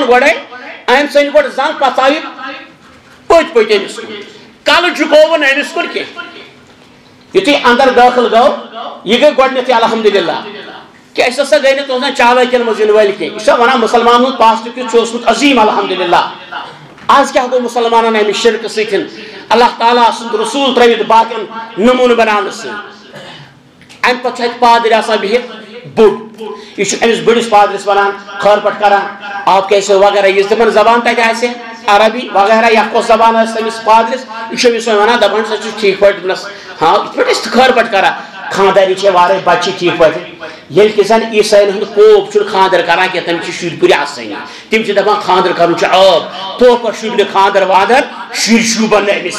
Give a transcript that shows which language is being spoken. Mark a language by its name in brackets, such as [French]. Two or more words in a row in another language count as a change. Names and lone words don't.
[Kashmiri] گۄڈے أمۍ ژھٕنۍ گۄڈٕ زنگ پتہٕ ژاو پٔتۍ پٔتۍ أمِس کُن کلہٕ جُکووُن أمِس کُن کینٛہہ یُتھُے اندر دٲخل گوٚو یہِ گٔے گۄڈنیٚتھٕے الحمدللہ کہ أسۍ ہسا گٔے نہٕ تُہنٛزن چالاکین منٛز یِنہٕ وٲلۍ کینٛہہ یہِ چھا ونان مُسلمان ہُنٛد پاسٹہٕ کیُتھ چھُ اوسمُت عظیٖم الحمدللہ آز کیا گوٚو مُسلمانن امہِ شرکہٕ سۭتۍ اللہ تعالیٰ سُنٛد رسوٗل ترٲوِتھ باقین نموٗنہٕ بناونہٕ سۭتۍ امہِ پتہٕ چھُ اتہِ پادٕرۍ آسان بِہِتھ بوٚڑ یہ أمِس بٔڑِس پادرِس ونان خٲر پٲٹھۍ کران [Urdu] آپ کیسے [Kashmiri] وغیرہ یُس تِمن زبان تتہِ آسہِ عربی وغیرہ یا کۄس زبان آسہِ تٔمِس پادرِس یہِ چھُ أمِس ونان دپان سا چھُ ٹھیٖک پٲٹھۍ دپنس ہاں یِتھ پٲٹھۍ أسۍ خٲر پٲٹھۍ کران خانداری چھِ وارے بچہِ چھِ ٹھیٖک پٲٹھۍ ییٚلہِ کہِ زن عیساین ہُنٛد کوپ چھُنہٕ خاندر کران کینٛہہ تٔمِس چھِ شُرۍ پُرِ آسٲنی تِم چھِ دپان خاندر کرُن چھُ عٲب توپر شوٗبہِ خاندر واندر شُرۍ شوٗبن نہٕ أمِس